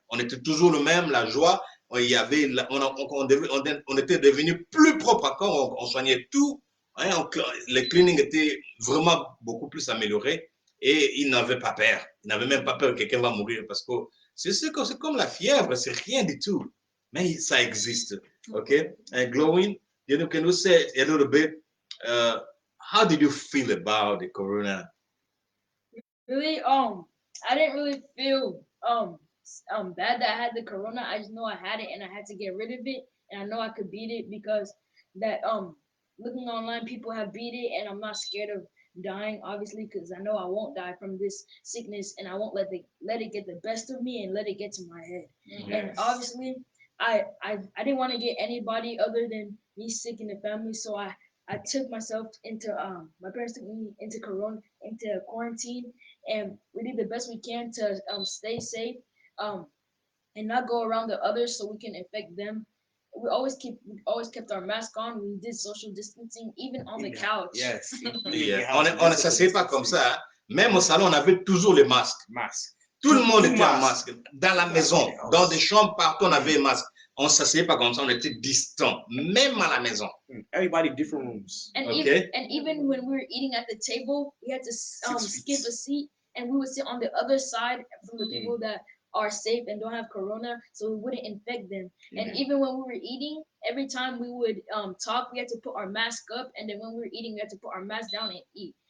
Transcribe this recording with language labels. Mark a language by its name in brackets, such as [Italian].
[French] On était toujours le même, la joie. On était devenu plus propre encore. On soignait tout. Hein, les cliniques étaient vraiment beaucoup plus améliorés. Et il n'avait pas peur. Il n'avait même pas peur que quelqu'un va mourir, parce que c'est comme la fièvre, c'est rien du tout. Mais ça existe. Okay? [English] And Glowing, can you say a little bit, how did you feel about the corona? Really, I didn't really feel bad that I had the corona. I just know I had it and I had to get rid of it, and I know I could beat it, because that looking online, people have beat it, and I'm not scared of dying, obviously, because I know I won't die from this sickness, and I won't let it get the best of me and let it get to my head. Yes. And obviously, I didn't want to get anybody other than me sick in the family, so I took myself into my parents took me into quarantine, and we did the best we can to stay safe and not go around the others so we can infect them. We always kept our mask on. We did social distancing, even on the couch. Yes. Yeah. [French] On ne s'assied pas comme ça. Même au salon, on avait toujours les masques. Tout le monde était en masque. Dans la maison, dans des chambres, partout, on avait les masques. On ne s'asseyait pas comme ça, on était distants, même à la maison. [English] Everybody different rooms. And even when we were eating at the table, we had to skip a seat, and we would sit on the other side from the people that are safe and don't have corona, so we wouldn't infect them. And even when we were eating, every time we would talk, we had to put our mask up, and then when we were eating, we had to put our mask down and eat.